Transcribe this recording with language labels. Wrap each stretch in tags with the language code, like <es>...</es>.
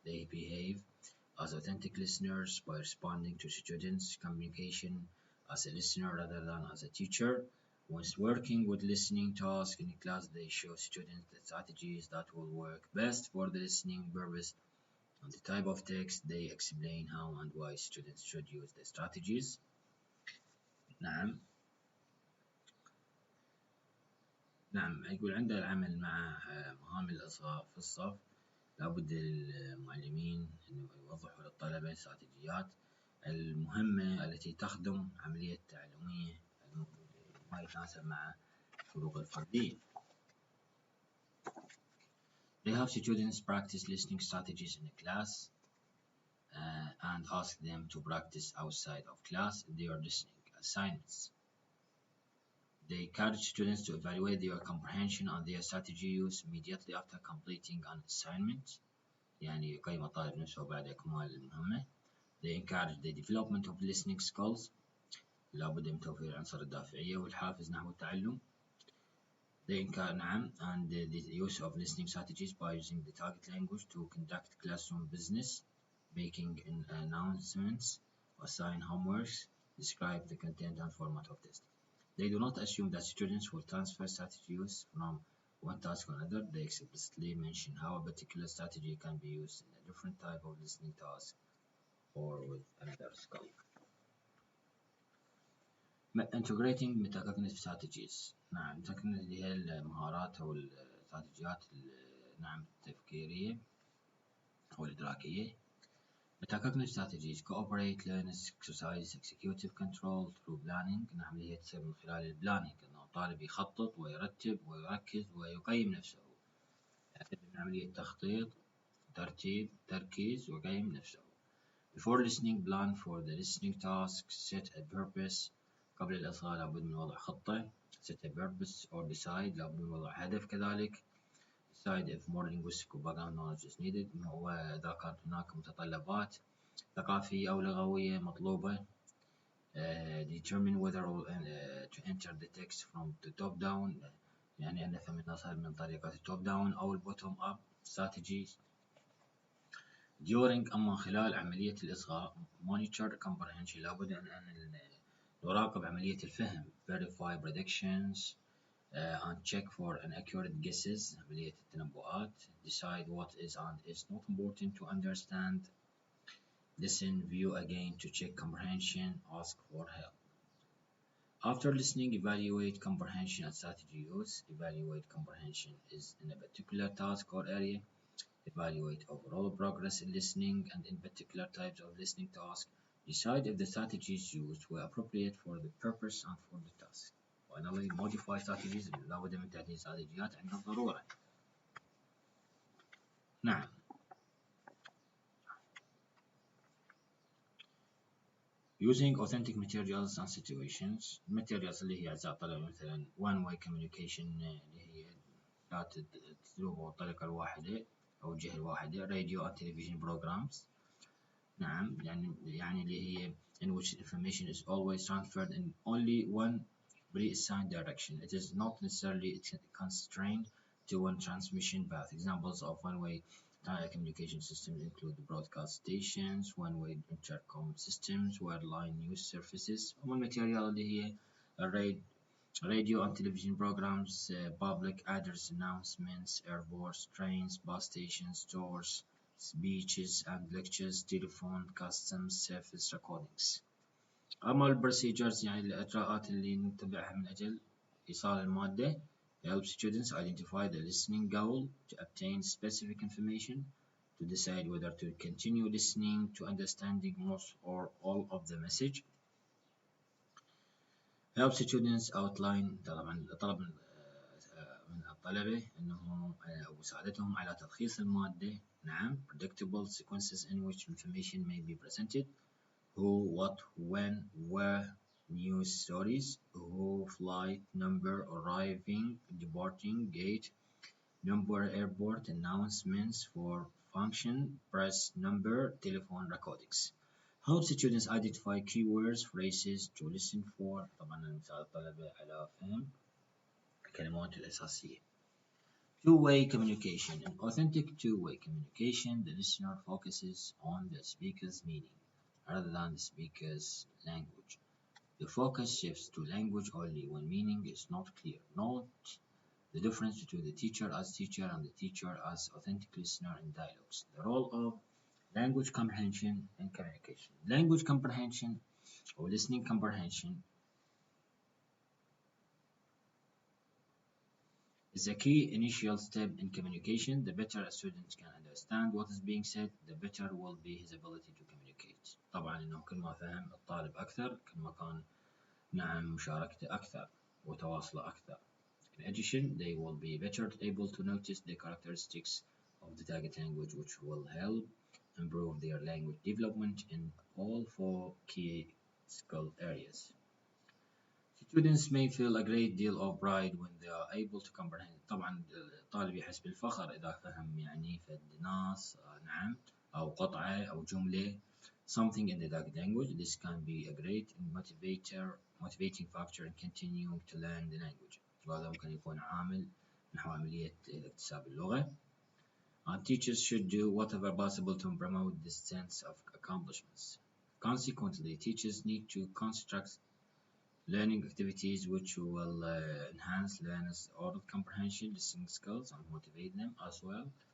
<en>They behave as authentic listeners by responding to students' communication as a listener rather than as a teacher. When working with listening tasks in class, they show students the strategies that will work best for the listening purpose and the type of text. They explain how and why students should use the strategies.</en> <ar>نعم يقول عند العمل مع مهام الإصغاء في الصف لابد للمعلمين أن يوضحوا للطلبة الاستراتيجيات المهمة التي تخدم عملية التعليمية ما يتناسب مع الفروق الفردية.</ar> <en>They have students practice listening strategies in a class and ask them to practice outside of class their listening assignments. They encourage students to evaluate their comprehension and their strategy use immediately after completing an assignment.</en> <ar>يعني يقيم الطالب نفسه بعد إكمال المهمة.</ar> <en>They encourage the development of listening skills.</en> <ar>لابد من توفير العنصر الدافعية والحافز نحو التعلم.</ar> <en>They encourage and the use of listening strategies by using the target language to conduct classroom business, making announcements, assign homeworks, describe the content and format of test. They do not assume that students will transfer strategy use from one task to another. They explicitly mention how a particular strategy can be used in a different type of listening task or with another skill. Integrating metacognitive strategies.</en> <ar>نعم metacognitive اللي هي المهارات أو الاستراتيجيات نعم التفكيرية أو الإدراكية.</ar> <en>Metacognitive strategies cooperate, learners, exercise, executive control through planning.</en> <ar>نعم اللي هي تصير من خلال البلانينج إنه الطالب يخطط ويرتب ويركز ويقيم نفسه. يعتمد من عملية تخطيط، ترتيب، تركيز ويقيم نفسه.</ar> <en>Before listening, plan for the listening task, set a purpose.</en> <ar>قبل الإصغاء لابد من وضع خطة.</ar> <en>Set a purpose or decide</en> <ar>لابد من وضع هدف كذلك.</ar> <en>decide if more linguistic or background knowledge is needed.</en> <ar>وإذا كانت هناك متطلبات ثقافية أو لغوية مطلوبة.</ar> <en>Determine whether to enter the text from the top down،</en> <ar>يعني أن نفهم النص من طريقة التوب داون أو البوتوم أب strategies. During أما خلال عملية الإصغاء</ar> <en>monitor comprehension،</en> <ar>لابد أن نراقب عملية الفهم</ar> <en>verify predictions and check for inaccurate guesses،</en> <ar>عملية التنبؤات.</ar> <en>Decide what is and is not important to understand. Listen, view again to check comprehension, ask for help. After listening, evaluate comprehension and strategy use. Evaluate comprehension is in a particular task or area. Evaluate overall progress in listening and in particular types of listening tasks. Decide if the strategies used were appropriate for the purpose and for the task. Finally, modify strategies.</en> <ar>لابد من تعديل استراتيجيات عند الضرورة. نعم.</ar> <en>Using authentic materials and situations.</en> <ar>Materials اللي هي أجزاء طلب مثلا</ar> <en>one way communication</en> <ar>اللي هي الأسلوب أو الطريقة الواحدة أو الجهة الواحدة.</ar> <en>radio and television programs.</en> <ar>نعم يعني اللي هي</ar> <en>in which information is always transferred in only one pre-assigned direction. It is not necessarily constrained to one transmission path. Examples of one-way communication systems include broadcast stations, one-way intercom systems, wireline news services.</en> <ar>ومن الماتيريال اللي هي</ar> <en>radio and television programs, public address announcements, airports, trains, bus stations, stores, speeches and lectures, telephone, customs service recordings.</en> <ar>أما procedures يعني الإجراءات اللي نتبعها من أجل إيصال المادة.</ar> <en>Help students identify the listening goal, to obtain specific information, to decide whether to continue listening, to understanding most or all of the message. Help students outline</en> <ar>طلب من الطلبة أنه مساعدتهم على تلخيص المادة. نعم.</ar> <en>Predictable sequences in which information may be presented. Who, what, when, where, news stories. Who, flight, number, arriving, departing, gate, number, airport, announcements for function, press, number, telephone recordings. Help students identify keywords, phrases to listen for.</en> <ar>طبعا نساعد الطلبة على فهم الكلمات الأساسية.</ar> <en>Two-way communication. In authentic two-way communication, the listener focuses on the speaker's meaning rather than the speaker's language. The focus shifts to language only when meaning is not clear. Note the difference between the teacher as teacher and the teacher as authentic listener in dialogues. The role of language comprehension in communication. Language comprehension or listening comprehension is a key initial step in communication. The better a student can understand what is being said, the better will be his ability to communicate.</en> <ar>طبعا إنه كل ما فهم الطالب أكثر كل ما كان مشاركته أكثر وتواصله أكثر.</ar> <en>In addition, they will be better able to notice the characteristics of the target language, which will help improve their language development in all four key skill areas. Students may feel a great deal of pride when they are able to comprehend.</en> <ar>طبعا الطالب يحس بالفخر إذا فهم يعني فد نص نعم أو قطعة أو جملة</ar> <en>something in the target language. This can be a great motivating factor in continuing to learn the language.</en> <ar>وهذا ممكن يكون عامل نحو عملية اكتساب اللغة.</ar> <en>And teachers should do whatever possible to promote this sense of accomplishments. Consequently, teachers need to construct learning activities which will enhance learners' oral comprehension, listening skills, and motivate them as well.</en>